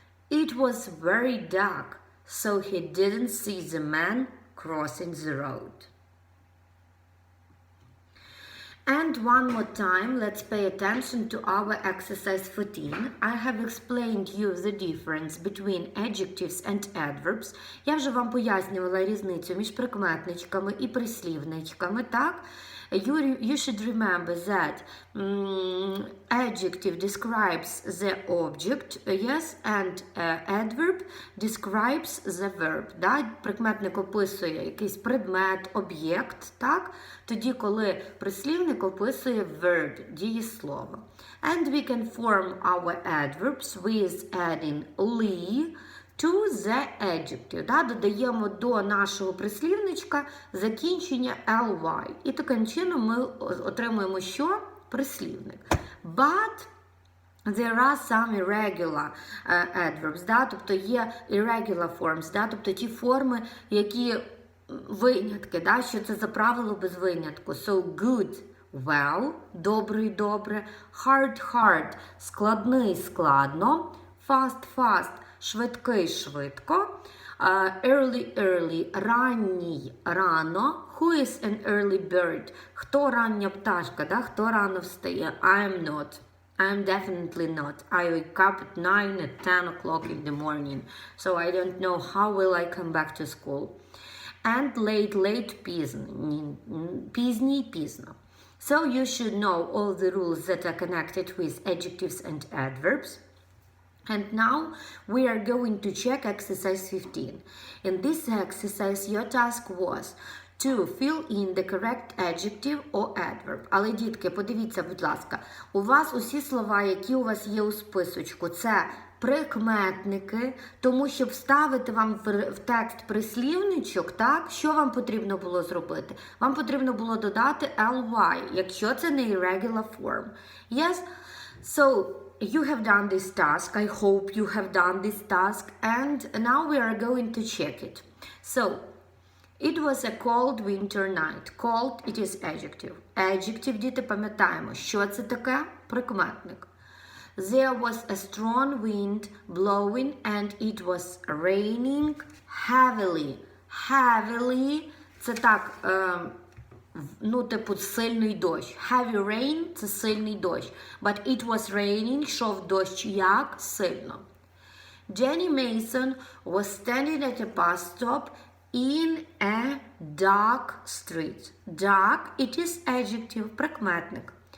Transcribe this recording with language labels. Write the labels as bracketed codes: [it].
[en] It was very dark, so he didn't see the man crossing the road. And one more time, let's pay attention to our exercise 14. I have explained you the difference between adjectives and adverbs. [uk] Я вже вам пояснювала різницю між прикметничками і прислівничками, так? [en] You should remember that adjective describes the object, yes, and adverb describes the verb. Да? [uk] Прикметник описує якийсь предмет, об'єкт, так? Тоді, коли прислівник описує verb, дієслово. [en] And we can form our adverbs with adding "ly" to the adjective. Да? [uk] Додаємо до нашого прислівничка закінчення ly. І таким чином ми отримуємо що? Прислівник. [en] But There are some irregular adverbs, [ru] да? [uk] Тобто є [en] irregular forms, [uk] да? Тобто ті форми, які винятки, да? Що це за правило без винятку. [en] So good, well, [uk] добрий, добре, [en] hard, hard, [uk] складний, складно, [en] fast, fast, [uk] швидкий, швидко, [en] early, early, [uk] ранній, рано, [en] who is an early bird, [uk] хто рання пташка, да? Хто рано встає, [en] I'm not. I'm definitely not. I wake up at 9, at 10 o'clock in the morning. So I don't know how will I come back to school. And late, late, [uk] пізній, пізно. [en] So you should know all the rules that are connected with adjectives and adverbs. And now we are going to check exercise 15. In this exercise, your task was to fill in the correct adjective or adverb. [uk] Але, дітки, подивіться, будь ласка, у вас усі слова, які у вас є у списочку, це прикметники, тому щоб вставити вам в текст прислівничок, так, що вам потрібно було зробити? Вам потрібно було додати ly, якщо це не [en] irregular form. Yes? So, you have done this task. I hope you have done this task. And now we are going to check it. So, it was a cold winter night. Cold, it is adjective. [uk] Adjective, діти, пам'ятаємо, що це таке? Прикметник. [en] There was a strong wind blowing and it was raining heavily. [uk] Heavily, це так, ну, типу, сильний дощ. [en] Heavy rain [uk] – це сильний дощ. [en] But it was raining, [uk] йшов дощ як? Сильно. [en] Jenny Mason was standing at a bus stop in a dark street. Dark, it is adjective, прикметник.